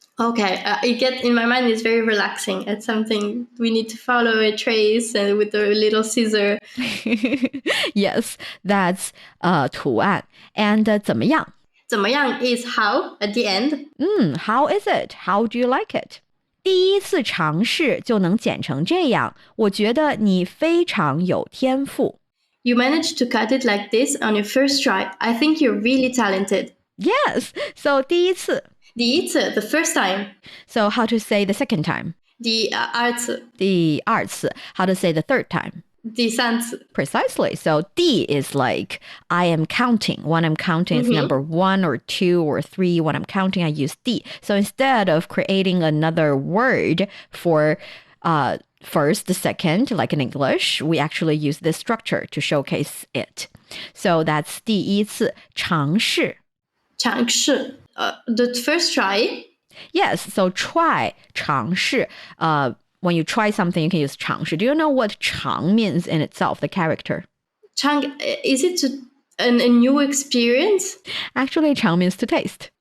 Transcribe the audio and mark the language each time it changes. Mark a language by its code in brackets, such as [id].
[en] Okay, in my mind it's very relaxing. It's something we need to follow a trace and with a little scissor. Yes, that's 图案. And 怎么样? 怎么样 is how at the end. How is it? How do you like it? [zh] 第一次尝试就能剪成这样，我觉得你非常有天赋。 [en] You managed to cut it like this on your first try. I think you're really talented. Yes, so 第一次。第一次 the first time. So how to say the second time? [zh] 第二次。 [en] 第二次 How to say the third time? [zh] 第三次。 [en] Precisely. So 第 is like I am counting. When I'm counting, it's number 1 or 2 or 3. When I'm counting, I use 第.So instead of creating another word for first, the second, like in English, we actually use this structure to showcase it. So that's [zh] 第一次尝试。 [en] 尝试 the first try? Yes, so try 尝试 when you try something, you can use 尝试. Do you know what 尝 means in itself, the character? 尝 is it a new experience? Actually, 尝 means to taste.